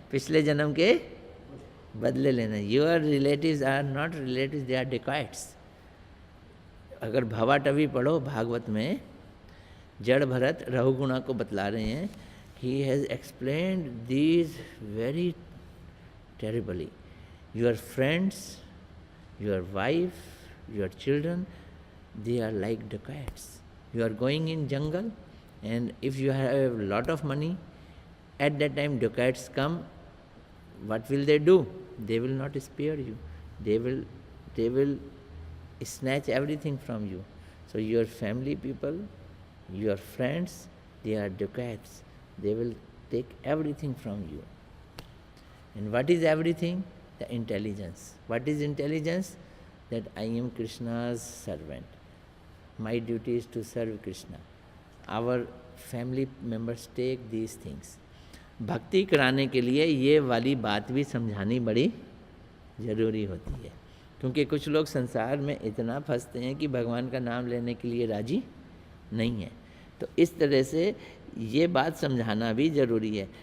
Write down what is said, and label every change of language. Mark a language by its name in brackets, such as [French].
[Hindi] पिछले जन्म के बदले लेने। [English] Your relatives are not relatives, they are dacoits. [Hindi] अगर भवाटवी पढ़ो भागवत में, जड़ भरत रघुगुणा को बतला रहे हैं, [English] He has explained these very terribly. Your friends, your wife, your children, they are like dacoits. You are going in jungle, and if you have a lot of money, at that time dacoits come, what will they do? They will not spare you. They will snatch everything from you. So your family people, your friends, they are dacoits. They will take everything from you. And what is everything? The intelligence. What is intelligence? That I am Krishna's servant. My duty is to serve Krishna. Our family members take these things. [Hindi] भक्ति कराने के लिए ये वाली बात भी समझानी बड़ी ज़रूरी होती है, क्योंकि कुछ लोग संसार में इतना फंसते हैं कि भगवान का नाम लेने के लिए राजी नहीं है। तो इस तरह से ये बात समझाना भी ज़रूरी है।